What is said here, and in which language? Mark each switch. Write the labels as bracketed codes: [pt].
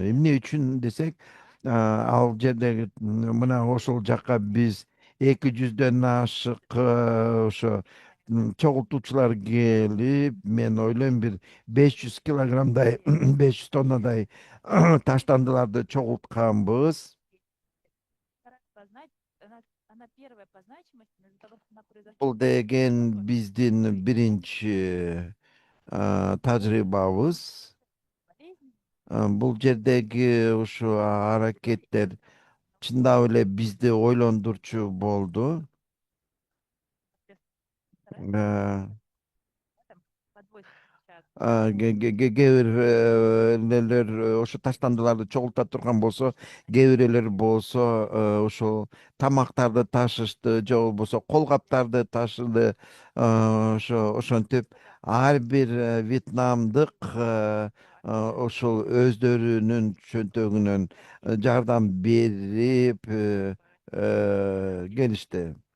[ky] Эмне үчүн десек, ал жердеги мына ошол жака биз 200дөн ашык ошо чогултуучулар келип, мен ойлойм бир 500 килограммдай 500 тоннадай таштандыларды чогултканбыз. [ru] Она первая по значимости, но из-за того, что она произошла [ky] Бул деген биздин биринчи тажрыйбабыз. [ru] болезнь, [ky] Бул жердеги ушу аракеттер чындап эле бизди ойлондурчу болду. [ru] соответственно, там подвозит сейчас. [ky] Кээ бир нелер ошо таштандыларды чогулта турган болсо, кээ бирөөлөр болсо ошол тамактарды ташышты, же болбосо колгаптарды ташыды. Ошентип ар бир вьетнамдык ошол өздөрүнүн чөнтөгүнөн жардам берип келишти.